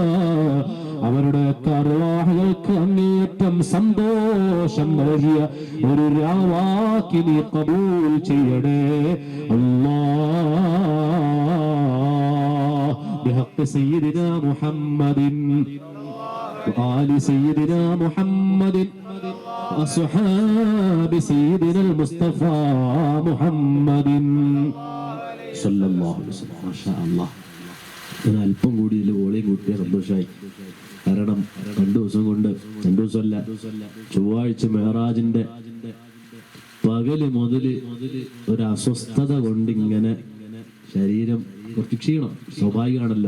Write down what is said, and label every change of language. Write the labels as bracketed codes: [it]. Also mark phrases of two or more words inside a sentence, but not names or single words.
[ml] അവരുടെ അർവാഹുകൾക്ക് അങ്ങേയറ്റം സന്തോഷം നൽകിയ ഒരു രാവാക്കി നീ ഖബൂൽ ചെയ്യണേ അല്ലാഹ്. [ar] بحق سيدنا محمد وآل سيدنا محمد وأصحاب سيدنا المصطفى محمد صلى الله عليه وسلم. ما شاء الله. [ml] ഞാൻ അല്പം കൂടി ഇതിൽ ഓളയും കൂട്ടിയ സന്തോഷമായി. കാരണം 2 ദിവസം കൊണ്ട്, 2 ദിവസമല്ല, ചൊവ്വാഴ്ച മെഹറാജിന്റെ പകല് മുതല് ഒരു അസ്വസ്ഥത കൊണ്ടിങ്ങനെ ശരീരം കുറച്ച് ക്ഷീണം സ്വാഭാവികമാണല്ലോ.